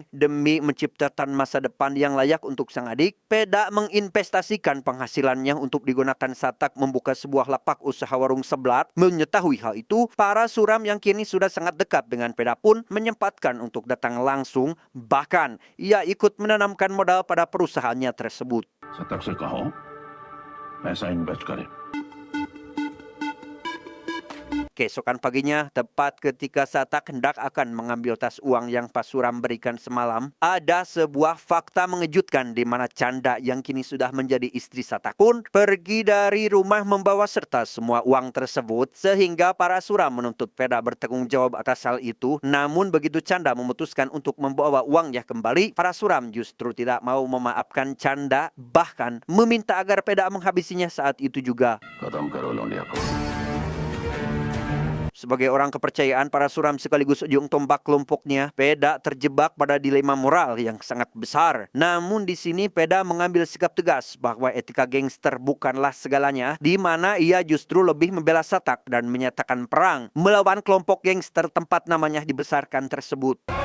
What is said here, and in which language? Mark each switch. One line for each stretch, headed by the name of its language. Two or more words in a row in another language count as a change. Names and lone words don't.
Indonesian: Demi menciptakan masa depan yang layak untuk sang adik, Peda menginvestasikan penghasilannya untuk digunakan Satak membuka sebuah lapak usaha warung sebelak. Mengetahui hal itu, para suram yang kini sudah sangat dekat dengan Peda pun menyempatkan untuk datang langsung. Bahkan, ia ikut menanamkan modal pada perusahaannya tersebut.
Hindi: सतर्क से कहो पैसा इन्वेस्ट करे
Indonesian: Keesokan paginya, tepat ketika Satak hendak akan mengambil tas uang yang Parasuram berikan semalam, ada sebuah fakta mengejutkan di mana Canda yang kini sudah menjadi istri Satak pun pergi dari rumah membawa serta semua uang tersebut, sehingga Parasuram menuntut Peda bertanggung jawab atas hal itu. Namun begitu Canda memutuskan untuk membawa uangnya kembali, Parasuram justru tidak mau memaafkan Canda, bahkan meminta agar Peda menghabisinya saat itu juga.
Hindi: खत्म करो लौंडिया को
Indonesian: Sebagai orang kepercayaan para suram sekaligus ujung tombak kelompoknya, Peda terjebak pada dilema moral yang sangat besar. Namun di sini Peda mengambil sikap tegas bahwa etika gangster bukanlah segalanya, di mana ia justru lebih membela Satak dan menyatakan perang melawan kelompok gangster tempat namanya dibesarkan tersebut.